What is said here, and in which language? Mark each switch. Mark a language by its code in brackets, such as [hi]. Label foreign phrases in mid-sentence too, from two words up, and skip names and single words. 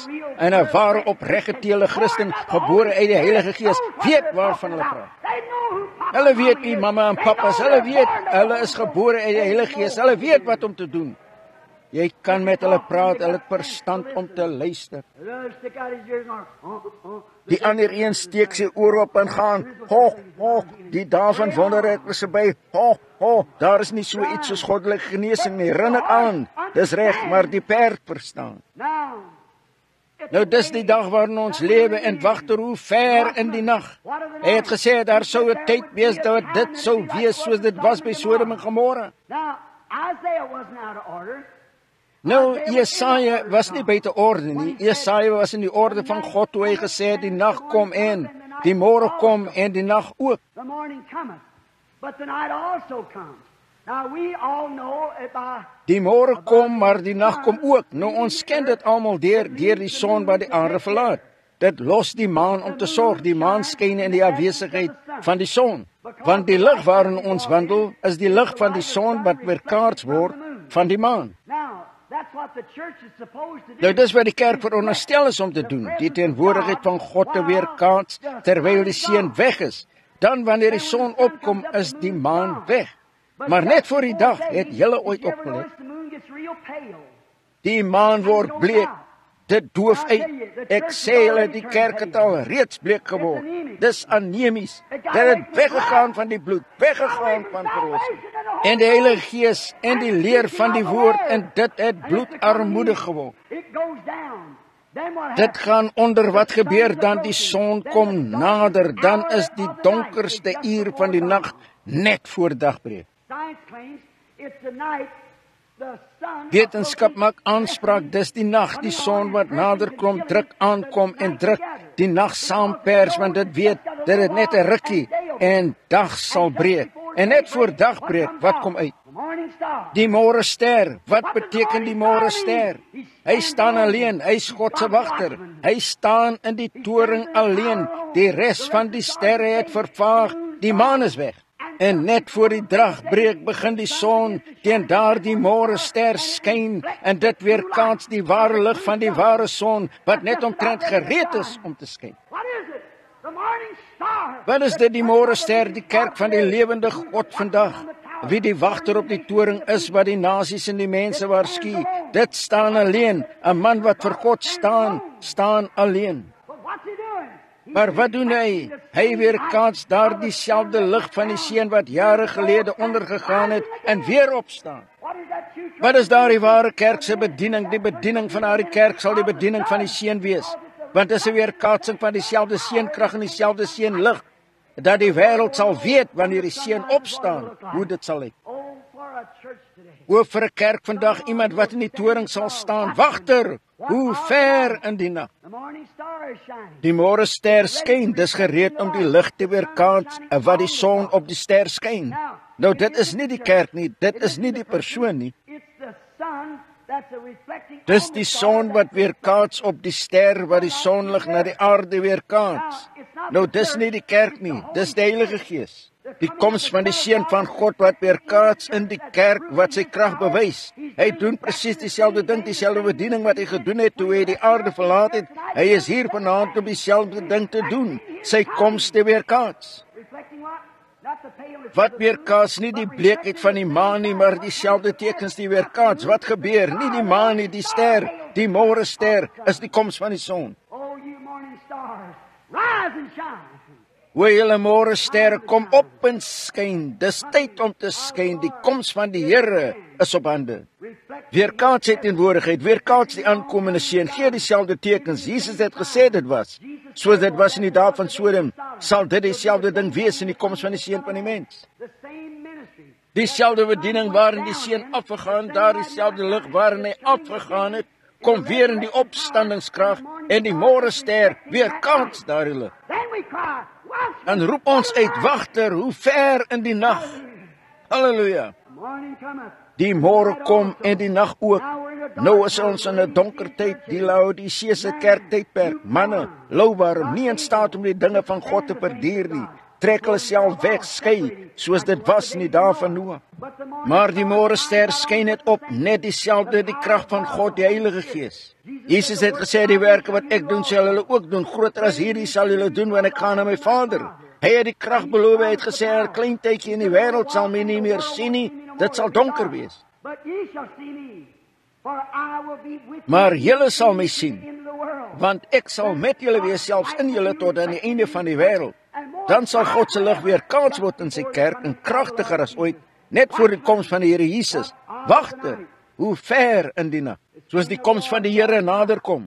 [af] En 'n ware opreg geteelde Christen, gebore uit die Heilige Gees, weet waarvan hulle praat. Hulle weet wie mamma en pappa is. Hulle weet hulle is gebore uit die Heilige Gees. Hulle weet wat om te doen. Jy kan met hulle praat, hulle het verstand om te luister. [en] The other stick out his ears and go, [af] Die ander een steek sy oor op en gaan, ho, ho, die dae van wonderwerk is verby, ho, ho, daar is nie so iets soos goddelike genesing nie, rin het aan, dis reg, maar die perd verstaan. Nou dis die dag waarin ons lewe en wagter hoe ver in die nag. Hy het gesê, daar sou 'n tyd wees dat dit sou wees soos dit was by Sodom en Gomorra. [en] Now, Isaiah wasn't out of order. [af] Nou, Jesaja was nie buite orde nie. Jesaja was in die orde van God toe hy gesê het, die nag kom en die môre kom en die nag ook. [en] The morning cometh, but the night also comes. Now we all know it by [af] Die môre kom, maar die nag kom ook. Nou, ons ken dit almal deur die son wat die aarde verlaat. Dit los die maan om te sorg. Die maan skyn in die afwesigheid van die son. Want die lig waarin ons wandel, is die lig van die son wat weerkaats word van die maan. [en] now. That's what the church is supposed to do. [af] Nou, dis wat die kerk veronderstel is om te doen, die teenwoordigheid van God te weerkaats, terwyl die seun weg is. Dan, wanneer die son opkom, is die maan weg. Maar net voor die dag het julle ooit opgelet. [en] The moon gets real pale. [af] Die maan word bleek, dit doof uit. Ek sê julle, die kerk het al reeds bleek geword. Dis anemies. Dit het weggegaan van die bloed, weggegaan van verlossing. En die Heilige Gees en die leer van die woord, en dit het bloedarmoedig geword. [en] It goes down. Then what [af] Dit [en] happens? [af] gaan onder wat gebeur dan die son kom nader, dan is die donkerste uur van die nag net voor dagbreek. [en] Science claims it's the night the sun [af] Wetenskap maak aanspraak, dis die nag, die son wat nader kom, druk aankom en druk die nag saampers, want dit weet, dit het net 'n rukkie en dag sal breek. En net voor dagbreek, wat kom uit? [en] the morning star. [af] Die môre ster. Wat beteken die môre ster? Hy staan alleen, hy's God se wagter. Hy staan in die toring alleen. Die res van die sterre het vervaag, die maan is weg. En net voor die dagbreek begin die son teen daardie môre ster skyn en dit weerkaats die ware lig van die ware son wat net omtrent gereed is om te skyn. [en] What is it? The morning star. [af] Wat is dit, die môre ster, die kerk van die lewende God vandag? Wie die wagter op die toring is wat die nasies en die mense waarsku, dit staan alleen. 'n Man wat vir God staan alleen. [en] But what's he doing? [af] Maar wat doen hy? Hy weerkaats daar dieselfde lig van die seun wat jare gelede ondergegaan het en weer opstaan. [en] What is that true church? [af] Wat is daardie ware kerk se bediening? Die bediening van daardie kerk sal die bediening van die seun wees. Want dit is 'n weerkaatsing van dieselfde seunkrag en dieselfde seunlig, dat die wêreld sal weet wanneer die seun opstaan, hoe dit sal lyk. [en] Oh, for a church today. [af] O, vir 'n kerk vandag, iemand wat in die toring sal staan, wagter, hoe ver in die nag. [en] The morning star is shining. [af] Die môre ster skyn, dis gereed om die lig te weerkaats wat die son op die ster skyn. Nou, dit is nie die kerk nie, dit is nie die persoon nie. [en] It's the sun that's a reflecting. [af] Dis die son wat weerkaats op die ster wat die sonlig na die aarde weerkaats. Nou, dis nie die kerk nie, dis die Heilige Gees. Die koms van die seun van God wat weerkaats in die kerk wat sy krag bewys. Hy doen presies dieselfde ding, dieselfde bediening wat hy gedoen het toe hy die aarde verlaat het. Hy is hier vanaand om dieselfde ding te doen, sy koms te weerkaats. [en] Reflecting what? Not the pale. [af] Wat weerkaats nie die bleekheid van die maan nie, maar dieselfde tekens die weerkaats. Wat gebeur? Nie die maan nie, die ster, die môre ster is die koms van die son. [en] Oh, you morning stars, rise and shine. [af] O, julle môre sterre, kom op en skyn. Dis tyd om te skyn. Die koms van die Here is op hande. [en] Reflect. [af] Weerkaats sy teenwoordigheid, weerkaats die aankomende seun. Gee dieselfde tekens. Jesus het gesê dit was. Soos dit was in die dae van Sodom, sal dit dieselfde ding wees in die koms van die seun van die mens. [en] The same ministry. [af] Dieselfde bediening waarin die seun afgegaan, daar dieselfde lig waarin hy afgegaan het, kom weer in die opstandingskrag en die môre ster weerkaats daardie lig. [en] Then we cry, watch. [af] Dan roep ons uit, wagter, hoe ver in die nag. Halleluja. [en] The morning cometh. [af] Die môre kom en die nag ook. Nou is ons in 'n donker tyd, die Laodicese kerktydperk. Manne, louwarm, nie in staat om die dinge van God te verduur nie. Trek hulle self weg, skei, soos dit was in die dae van Noag. [en] But the morning [af] Maar die môre ster skyn net op, net dieselfde, die krag van God, die Heilige Gees. Jesus het gesê, die werke wat ek doen, sal hulle ook doen. Groter as hierdie sal julle doen, want ek gaan na my Vader. Hy het die krag beloof, hy het gesê, 'n klein tydjie in die wêreld sal my nie meer sien nie, dit sal donker wees. [en] But ye shall see me. [af] Maar julle sal my sien, want ek sal met julle wees, selfs in julle tot aan die einde van die wêreld. Dan sal God se lig weer kans word in sy kerk en kragtiger as ooit, net voor die koms van die Here Jesus. Wagte, hoe ver in die nag, soos die koms van die Here naderkom.